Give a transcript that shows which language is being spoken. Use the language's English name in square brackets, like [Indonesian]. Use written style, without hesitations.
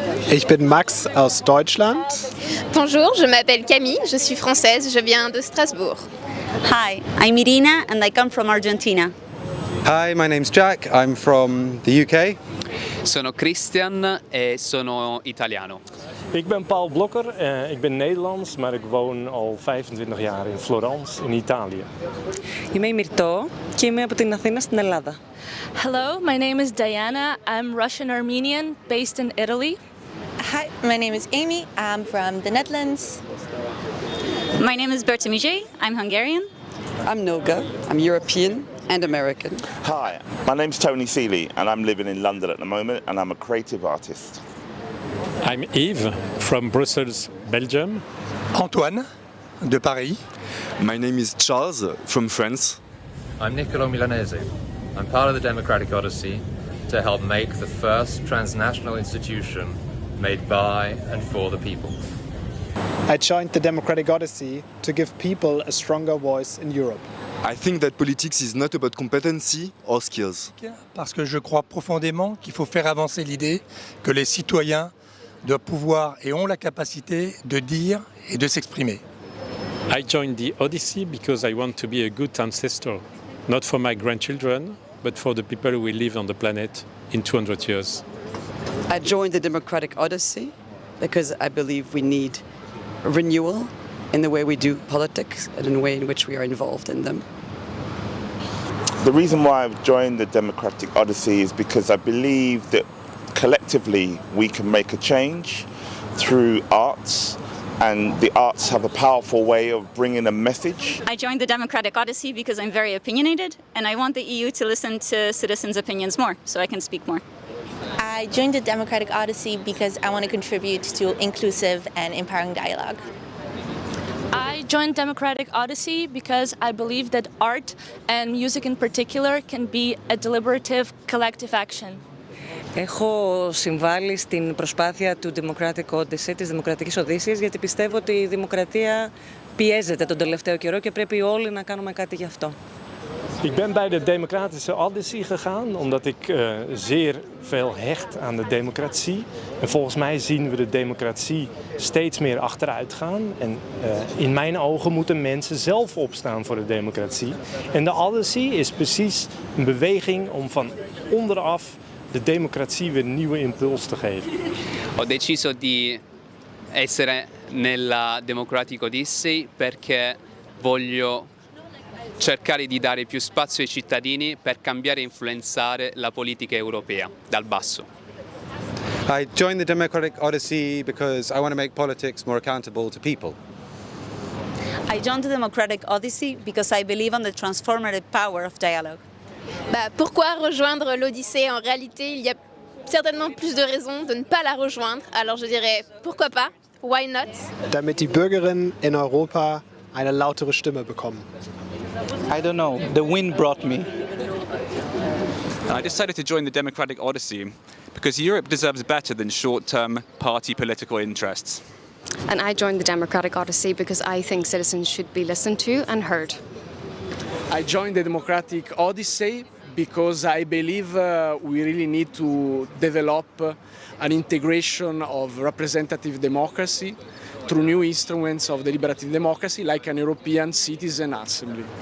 [German] Ich bin Max aus Deutschland. [French] Bonjour, je m'appelle Camille, je suis française, je viens de Strasbourg. [English] Hi, I'm Irina and I come from Argentina. Hi, my name's Jack. I'm from the UK. [Italian] Sono Christian e sono italiano. [Dutch] Ik ben Paul Blokker, ik ben Nederlands, maar ik woon al 25 jaar in Florence, in Italië. [Greek] Είμαι η Μυρτώ και είμαι από την Αθήνα στην Ελλάδα. [English] Hello, my name is Diana. I'm Russian-Armenian, based in Italy. Hi, my name is Amy. I'm from the Netherlands. My name is Berta Mijé. I'm Hungarian. I'm Nolga. I'm European and American. Hi, my name's Tony Seeley and I'm living in London at the moment and I'm a creative artist. I'm Yves from Brussels, Belgium. [French] Antoine de Paris. [English] My name is Charles from France. I'm Niccolo Milanese. I'm part of the Democratic Odyssey to help make the first transnational institution made by and for the people. I joined the Democratic Odyssey to give people a stronger voice in Europe. I think that politics is not about competency or skills. [French] Parce que je crois profondément qu'il faut faire avancer l'idée que les citoyens doivent pouvoir et ont la capacité de dire et de s'exprimer. [English] I joined the Odyssey because I want to be a good ancestor, not for my grandchildren, but for the people who will live on the planet in 200 years. I joined the Democratic Odyssey because I believe we need renewal in the way we do politics and in the way in which we are involved in them. The reason why I've joined the Democratic Odyssey is because I believe that collectively we can make a change through arts, and the arts have a powerful way of bringing a message. I joined the Democratic Odyssey because I'm very opinionated and I want the EU to listen to citizens' opinions more so I can speak more. I joined the Democratic Odyssey because I want to contribute to inclusive and empowering dialogue. I joined Democratic Odyssey because I believe that art and music in particular can be a deliberative collective action. [Greek] Έχω συμβάλει στην προσπάθεια του Democratic Odyssey, της Δημοκρατικής Οδύσσης, γιατί πιστεύω ότι η δημοκρατία πιέζεται τον τελευταίο καιρό και πρέπει όλοι να κάνουμε κάτι γι' αυτό. [Dutch] Ik ben bij de Democratische Odyssey gegaan omdat ik zeer veel hecht aan de democratie. En volgens mij zien we de democratie steeds meer achteruit gaan. En in mijn ogen moeten mensen zelf opstaan voor de democratie. En de Odyssey is precies een beweging om van onderaf de democratie weer een nieuwe impuls te geven. [Italian] Ho deciso di essere nella Democratic Odyssey perché voglio cercare di dare più spazio ai cittadini per cambiare e influenzare la politica europea dal basso. [English] I joined the Democratic Odyssey because I want to make politics more accountable to people. I joined the Democratic Odyssey because I believe in the transformative power of dialogue. [French] Pourquoi rejoindre l'Odyssée? En réalité, il y a certainement plus de raisons de ne pas la rejoindre. Alors je dirais pourquoi pas? [English] Why not? [German] Damit die Bürgerinnen in Europa eine lautere Stimme bekommen. [English] I don't know. The wind brought me. I decided to join the Democratic Odyssey because Europe deserves better than short-term party political interests. And I joined the Democratic Odyssey because I think citizens should be listened to and heard. I joined the Democratic Odyssey because I believe we really need to develop an integration of representative democracy through new instruments of deliberative democracy like an European Citizen Assembly.